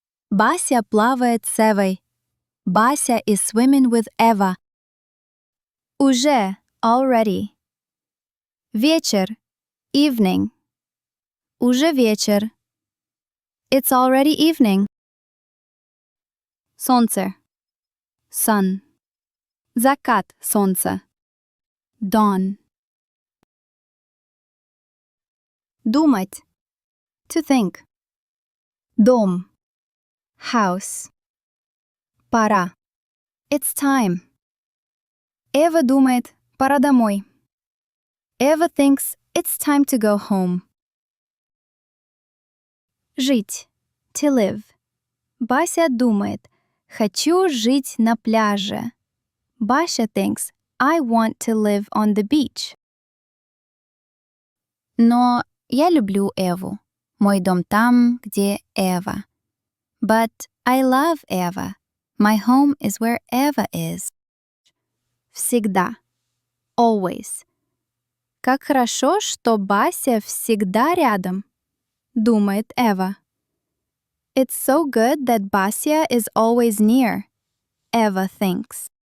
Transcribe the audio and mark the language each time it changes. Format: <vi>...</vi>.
<ru>Basia плавает с Эвой.</ru> <en>Basia is swimming with Eva.</en> <ru>Уже.</ru> <en>Already.</en> <ru>Вечер.</ru> <en>Evening.</en> <ru>Уже вечер.</ru> <en>It's already evening.</en> <ru>Солнце.</ru> <en>Sun.</en> <ru>Закат солнца.</ru> <en>Dawn.</en> <ru>Думать.</ru> <en>To think.</en> <ru>Дом.</ru> <en>House.</en> <ru>Пора.</ru> <en>It's time.</en> <ru>Эва думает, пора домой.</ru> <en>Eva thinks it's time to go home.</en> <ru>Жить.</ru> <en>To live.</en> <ru>Бася думает, хочу жить на пляже.</ru> <en>Basia thinks, I want to live on the beach.</en> <ru>Но я люблю Эву. Мой дом там, где Эва.</ru> <en>But I love Eva. My home is where Eva is.</en> <ru>Всегда.</ru> <en>Always.</en> <ru>Как хорошо, что Бася всегда рядом, думает Эва.</ru> <en>It's so good that Basia is always near, Eva thinks.</en>